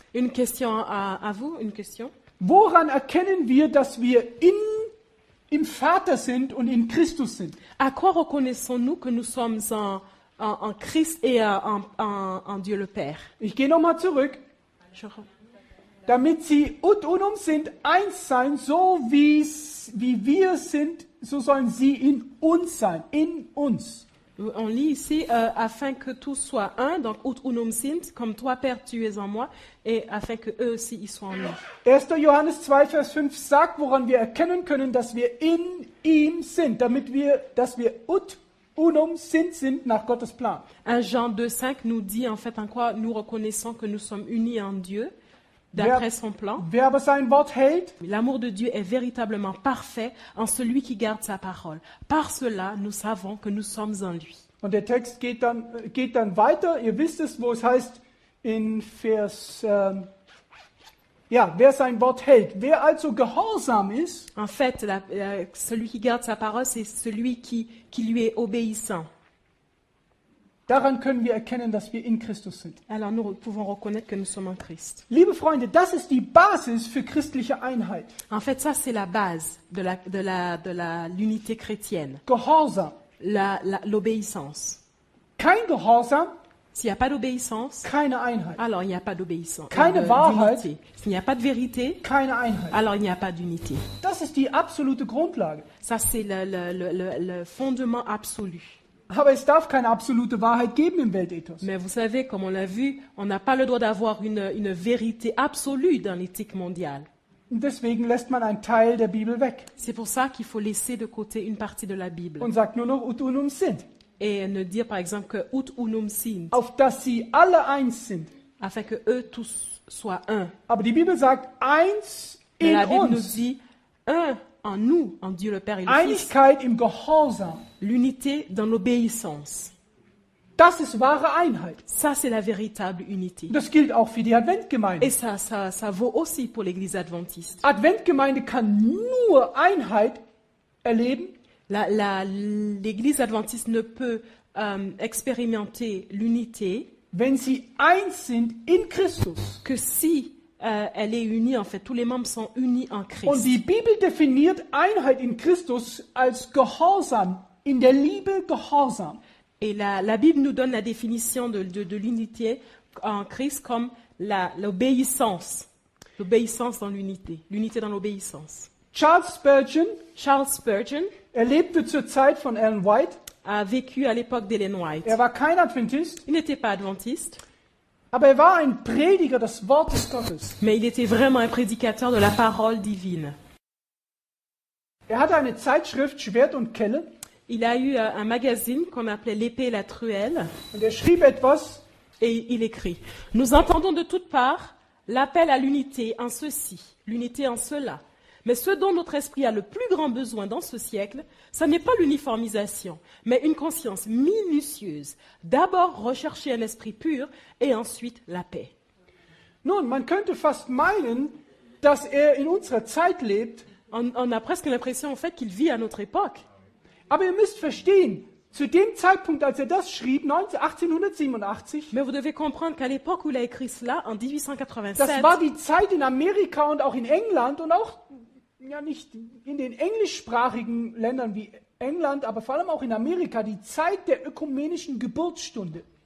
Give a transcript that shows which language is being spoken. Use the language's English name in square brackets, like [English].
[French] Une question à vous, une question. [German] Woran erkennen wir, dass wir im Vater sind und in Christus sind? [French] À quoi reconnaissons-nous que nous sommes en Christ et en Dieu le Père? [German] Ich gehe nochmal zurück. Damit sie [Latin] ut unum sind, [German] eins sein, so wie wir sind, so sollen sie in uns sein, in uns. [French] On lit ici, afin que tous soient un, donc [Latin] ut unum sint, [French] comme toi, Père, tu es en moi, et afin que eux aussi ils soient en nous. 1. [German] Johannes 2, Vers 5 sagt, woran wir erkennen können, dass wir in ihm sind, dass wir [Latin] ut unum sind [German] nach Gottes Plan. [French] 1 Jean 2,5 nous dit en fait en quoi nous reconnaissons que nous sommes unis en Dieu, d'après son plan. [German] Wer aber sein Wort hält, [French] L'amour de Dieu est véritablement parfait en celui qui garde sa parole. Par cela, nous savons que nous sommes en lui. [German] und der Text geht dann weiter, ihr wisst es, wo es heißt in Vers, wer sein Wort hält. Wer also gehorsam ist, [French] En fait, celui qui garde sa parole, c'est celui qui lui est obéissant. [German] daran können wir erkennen, dass wir in Christus sind. [French] Alors nous pouvons reconnaître que nous sommes en Christ. [German] Liebe Freunde, das ist die Basis für christliche Einheit. [French] En fait, ça c'est la base de l'unité chrétienne, [German] Gehorsam. [French] l'obéissance. [German] Kein Gehorsam, [French] S'il n'y a pas d'obéissance, [German] keine Einheit. [French] alors il n'y a pas d'obéissance. [German] Keine Wahrheit. [French] D'unité. S'il n'y a pas de vérité, [German] Keine Einheit. [French] alors il n'y a pas d'unité. [German] Das ist die absolute Grundlage. [French] Ça c'est le fondement absolu. [German] Aber es darf keine absolute Wahrheit geben im Weltethos. [French] Mais vous savez, comme on l'a vu, on n'a pas le droit d'avoir une vérité absolue dans l'éthique mondiale. [German] Und deswegen lässt man einen Teil der Bibel weg [French] C'est pour ça qu'il faut laisser de côté une partie de la Bible [German] und sagt nur noch [Latin] ut unum sind, [French] et ne dire par exemple que [Latin] ut unum sint, [German] auf dass sie alle eins sind. [French] afin que eux tous soient un. [German] Aber die Bibel sagt eins [French] Mais [German] in [French] la Bible nous [German] uns. [French] dit un en nous, en Dieu le Père et le Fils. [German] Einigkeit im Gehorsam. [French] L'unité dans l'obéissance. [German] Das ist wahre Einheit. [French] Ça, c'est la véritable unité. [German] Das gilt auch für die Adventgemeinde. [French] Et ça vaut aussi pour l'Église adventiste. [German] Adventgemeinde kann nur Einheit erleben, [French] L'Église adventiste ne peut expérimenter l'unité [German] wenn sie eins sind in Christus. [French] que si elle est unie, en fait, tous les membres sont unis en [German] Und [French] Christ. [German] die Bibel definiert Einheit in Christus als Gehorsam, in der Liebe Gehorsam. [French] Et la Bible nous donne la définition de l'unité en Christ comme l'obéissance. L'obéissance dans l'unité. L'unité dans l'obéissance. [German] Charles Spurgeon, [French] Charles Spurgeon [German] er lebte zur Zeit von Ellen White. [French] a vécu à l'époque d'Ellen White. [German] Er war kein Adventist, [French] Il n'était pas adventiste, [German] aber er war ein Prediger des Wortes Gottes. [French] mais il était vraiment un prédicateur de la parole divine. [German] Er hatte eine Zeitschrift, Schwert und Kelle, [French] Il a eu un magazine qu'on appelait L'épée et la truelle, [German] und er schrieb etwas, [French] et il écrit « Nous entendons de toutes parts l'appel à l'unité en ceci, l'unité en cela. Mais ce dont notre esprit a le plus grand besoin dans ce siècle, ce n'est pas l'uniformisation, mais une conscience minutieuse. D'abord rechercher un esprit pur et ensuite la paix. » [German] Nun, man könnte fast meinen, dass er in unserer Zeit lebt, [French] On a presque l'impression en fait qu'il vit à notre époque. [German] aber ihr müsst verstehen, zu dem Zeitpunkt, als er das schrieb, 1887, [French] Mais vous devez comprendre qu'à l'époque où il a écrit cela, en [German] das [French] 1887, [German] war die Zeit in Amerika und auch in England und auch, ja nicht in den englischsprachigen Ländern wie England, aber vor allem auch in Amerika, die Zeit der ökumenischen Geburtsstunde.